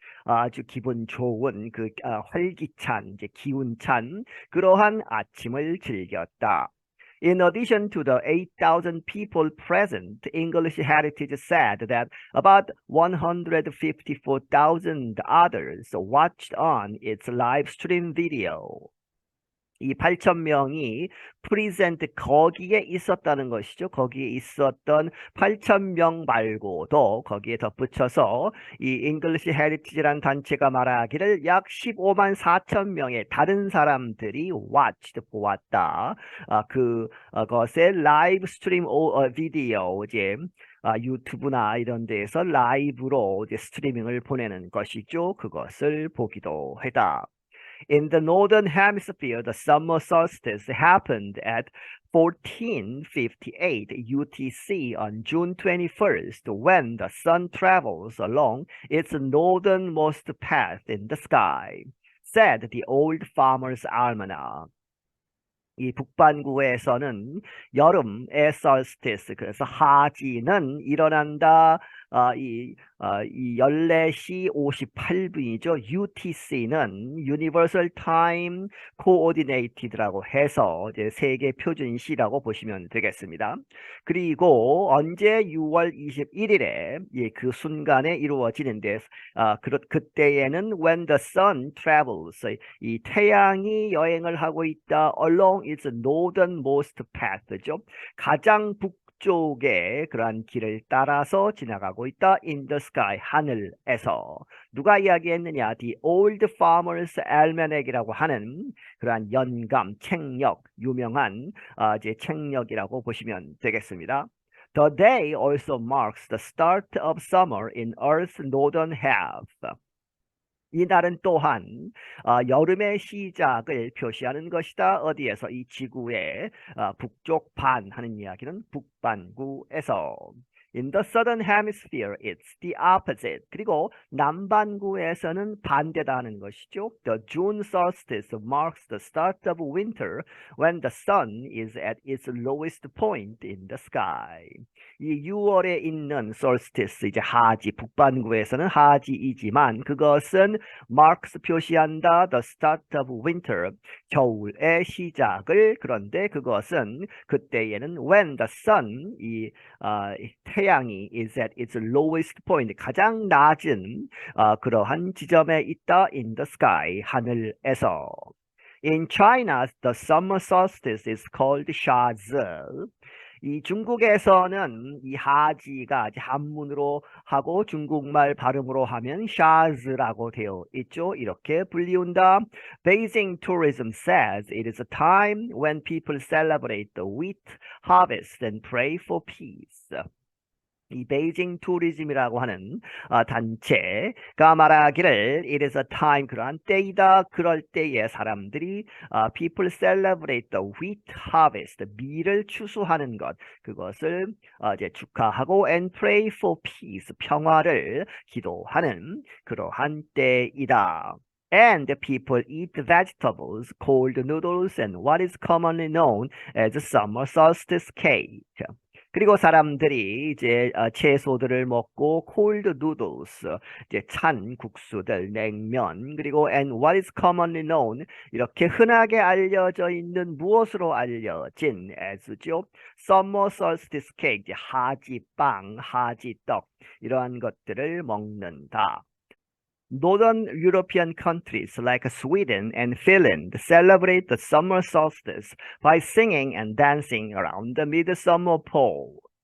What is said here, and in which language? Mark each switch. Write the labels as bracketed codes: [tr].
[ko] 아주 기분 좋은 활기찬 이제 기운찬 그러한 아침을 즐겼다. [en] In addition to the 8,000 people present, English Heritage said that about 154,000 others watched on its live stream video. [ko] 이 8천 명이 프리젠트 거기에 있었다는 것이죠. 거기에 있었던 8천 명 말고도 거기에 덧붙여서 이 잉글리시 헤리티지라는 단체가 말하기를 약 15만 4천 명의 다른 사람들이 watched 보았다. 그것의 라이브 스트림 비디오 이제 유튜브나 이런 데에서 라이브로 이제 스트리밍을 보내는 것이죠. 그것을 보기도 했다. [en] In the northern hemisphere, the summer solstice happened at 1458 UTC on June 21st, when the sun travels along its northernmost path in the sky, said the Old Farmer's Almanac. [ko] 이 북반구에서는 여름의 solstice, 그래서 하지는 일어난다. 이 14시 58분이죠. UTC는 [en] Universal Time Coordinated [ko] 라고 해서 이제 세계 표준시라고 보시면 되겠습니다. 그리고 언제 6월 21일에 그 순간에 이루어지는데 그때에는 [en] when the sun travels, [ko] 이 태양이 여행을 하고 있다. [en] along its northernmost path죠. [ko] 가장 북쪽의 그러한 길을 따라서 지나가고 있다. [en] in the sky, [ko] 하늘에서. 누가 이야기했느냐? The Old Farmer's Almanac이라고 하는 그러한 연감, 책력, 유명한 이제 책력이라고 보시면 되겠습니다. [en] The day also marks the start of summer in Earth's northern half. [ko] 이 날은 또한 여름의 시작을 표시하는 것이다. 어디에서? 이 지구의 북쪽 반 하는 이야기는 북반구에서. [en] In the southern hemisphere, it's the opposite. [ko] 그리고 남반구에서는 반대다 하는 것이죠. [en] The June solstice marks the start of winter when the sun is at its lowest point in the sky. [ko] 이 6월에 있는 solstice, 이제 하지, 북반구에서는 하지이지만 그것은 marks 표시한다. [en] The start of winter, [ko] 겨울의 시작을. 그런데 그것은 그때에는 when the sun, 태양이 [en] is at its lowest point, [ko] 가장 낮은 그러한 지점에 있다. [en] in the sky, [ko] 하늘에서. [en] In China, the summer solstice is called Shazi. [ko] 이 중국에서는 이 하지가 한문으로 하고 중국말 발음으로 하면 샤즈라고 되어 있죠. 이렇게 불리운다. [en] Beijing tourism says it is a time when people celebrate the wheat harvest and pray for peace. [ko] 이 베이징 투리즘이라고 하는 단체가 말하기를 [en] it is a time, [ko] 그러한 때이다. 그럴 때에 사람들이 [en] people celebrate the wheat harvest, [ko] 밀을 추수하는 것, 그것을 이제 축하하고 [en] and pray for peace, [ko] 평화를 기도하는 그러한 때이다. [en] And people eat vegetables, cold noodles, and what is commonly known as summer solstice cake. [ko] 그리고 사람들이 이제 채소들을 먹고 [en] cold noodles, [ko] 이제 찬 국수들, 냉면, 그리고 [en] and what is commonly known, [ko] 이렇게 흔하게 알려져 있는 무엇으로 알려진 as죠. [en] summer solstice cake, [ko] 이제 하지빵, 하지떡, 이러한 것들을 먹는다. [en] Northern European countries like Sweden and Finland celebrate the summer solstice by singing and dancing around the midsummer pole.